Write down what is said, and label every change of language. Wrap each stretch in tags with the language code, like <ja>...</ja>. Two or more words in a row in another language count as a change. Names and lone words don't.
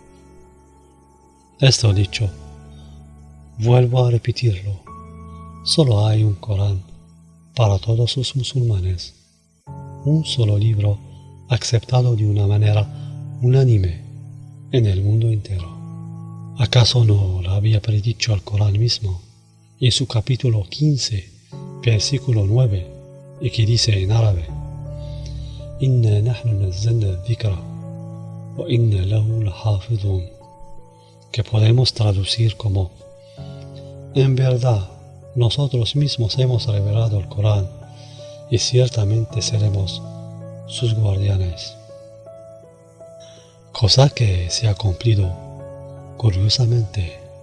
<es>Esto dicho, vuelvo a repetirlo, solo hay un Corán para todos los musulmanes, un solo libro aceptado de una manera unánime en el mundo entero. ¿Acaso no lo había predicho el Corán mismo en su capítulo 15, versículo 9, y que dice en árabe:</es> <ar>إنا نحن نزلنا الذكر وإنا له لحافظون,</ar> <es>que podemos traducir como: en verdad, nosotros mismos hemos revelado el Corán y ciertamente seremos sus guardianes. Cosa que se ha cumplido, curiosamente.</es>